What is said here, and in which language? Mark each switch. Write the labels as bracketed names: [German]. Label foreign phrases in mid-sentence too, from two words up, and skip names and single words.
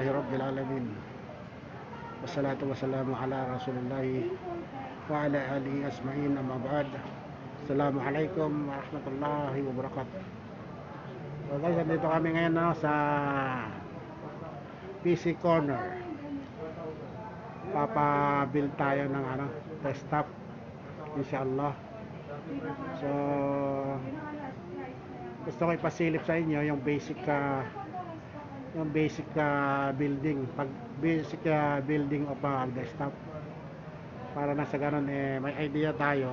[Arabic] رب العالمين. والصلاة والسلام على رسول الله وعلى آله أجمعين أما بعد. السلام عليكم ورحمة الله وبركاته. [Filipino] So guys, nandito kami ngayon sa PC Corner. Papabuild tayo ng desktop, inshallah. So gusto ko ipasilip sa inyo yung basic building, building of desktop, para na sa ganun may idea tayo.